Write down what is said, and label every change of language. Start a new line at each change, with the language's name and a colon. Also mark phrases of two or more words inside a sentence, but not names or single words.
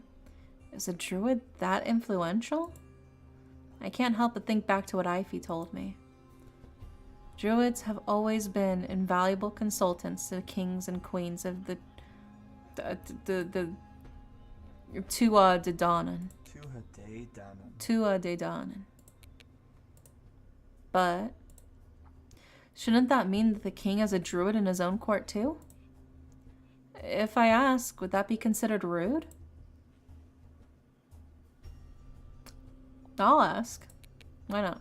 English: Is a druid that influential? I can't help but think back to what Ivy told me. Druids have always been invaluable consultants to the kings and queens of the Tua de Danan. Tua de Danan. But shouldn't that mean that the king has a druid in his own court too? If I ask, would that be considered rude? I'll ask. Why not?